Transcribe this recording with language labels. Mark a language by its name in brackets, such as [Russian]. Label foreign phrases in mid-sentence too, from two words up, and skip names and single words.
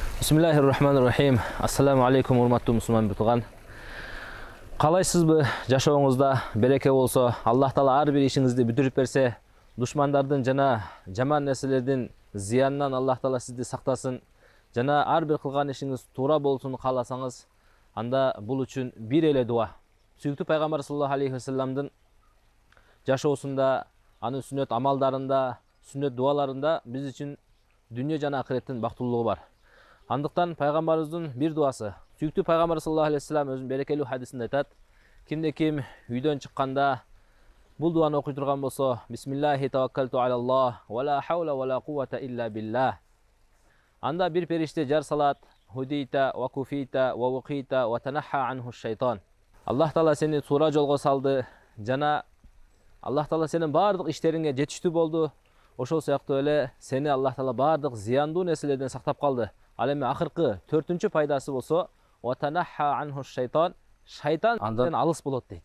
[Arabic] بسم الله الرحمن الرحيم. السلام عليكم [Kyrgyz] урматтуу мусулман тууган. Калайсызбы? Жашооңузда береке болсо, Аллах Таала ар бир ишиңизди бүтүрүп берсе, душмандардын жана жаман нерселердин зыянынан Аллах Таала сизди сактасын. Жана ар бир кылган ишиңиз туура болсун кааласаңыз, анда бул үчүн бир эле дуа. Сүйүктүү пайгамбар [Arabic] صلى الله عليه وسلم [Kyrgyz] жашоосунда, анын сүннөт амалдарында, сүннөт дуаларында биз үчүн дүнүйө жана акыреттин бактылуулугу бар. Андыктан пайгамбарыбыздын бир дуасы. Сүйүктүү пайгамбар [Arabic] صلى الله عليه وسلم [Kyrgyz] өзүнүн берекелүү хадисинде айтат: кимде ким үйдөн чыкканда бул дуаны окуй турган болсо, [Arabic] بسم الله توكلت على الله ولا حول ولا قوة إلا بالله. [Kyrgyz] Анда бир периште жар салат: [Arabic] هديت وكفيت ووقيت وتنحى عنه الشيطان. [Kyrgyz] Аллах Таала сени туура жолго салды, жана Аллах Таала сенин бардык иштериңе жетиштүү болду. Ошол сыяктуу эле сени Аллах Таала бардык зыяндуу нерселерден сактап калды. Ал эми акыркы төртүнчү пайдасы болсо, [Arabic] وتنحى عنه الشيطان, [Kyrgyz] шайтан андан алыс болот дейт.